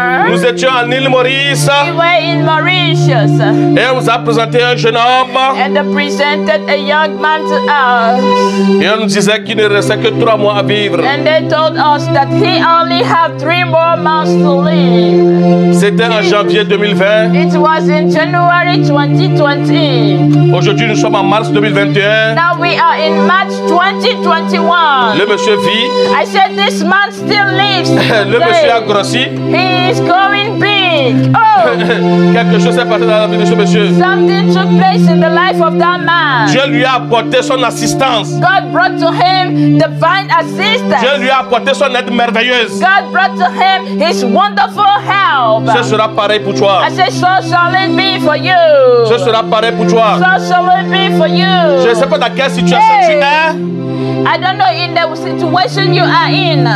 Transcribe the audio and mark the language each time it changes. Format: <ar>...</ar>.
<fr>nous étions en île Maurice</fr> <en>we were in Mauritius</en> <fr>et on nous a présenté un jeune homme</fr> <en>and they presented a young man to us</en> <fr>et on nous disait qu'il ne restait que 3 mois à vivre.</fr> <en>and they told us that he only had 3 more months to live.</en> <fr>C'était en janvier 2020.</fr> <en>It was in January 2020.</en> <fr>Aujourd'hui, nous sommes en mars 2021.</fr> <en>Now we are in March 2021.</en> <fr>Le monsieur vit,</fr> <en>I said this man still lives.</en> <fr>le monsieur a</fr> <en>today.</en> <fr>grossi.</fr> <en>He is going big. Oh,</en> <fr>Quelque chose s'est passé dans la vie de ce monsieur.</fr> <en>something took place in the life of that man.</en> <fr>Dieu lui a apporté son assistance.</fr> <en>God brought to him divine assistance.</en> <fr>Dieu lui a apporté son aide merveilleuse.</fr> <en>God brought to him his wonderful help.</en> <fr>Ce sera pareil pour toi.</fr> <en>I said, so shall it be for you.</en> <fr>Ce sera pareil pour toi.</fr> <en>So shall it be for you.</en> <fr>Je ne sais pas dans quelle situation tu es</fr> <en>I don't know in the situation you are in.</en>